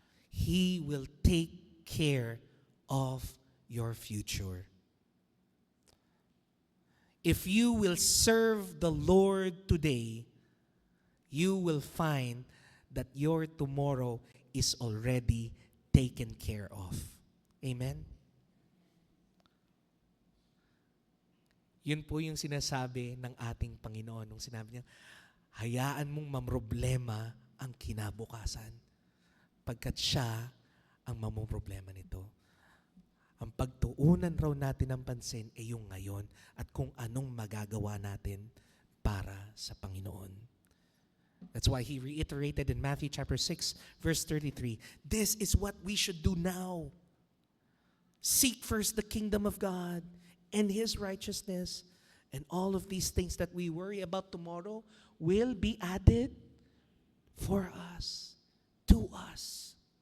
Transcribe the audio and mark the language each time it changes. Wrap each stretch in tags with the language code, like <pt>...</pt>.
<en>He will take care of your future. If you will serve the Lord today, you will find that your tomorrow is already taken care of. Amen?</en> <tl>Yun po yung sinasabi ng ating Panginoon nung sinabi niya, hayaan mong mamroblema ang kinabukasan pagkat siya ang mamroblema nito. Ang pagtuunan raw natin ng pansin ay yung ngayon at kung anong magagawa natin para sa Panginoon.</tl> <en>That's why He reiterated in Matthew chapter 6, verse 33, this is what we should do now. Seek first the kingdom of God and His righteousness, and all of these things that we worry about tomorrow will be added for us, to us.</en>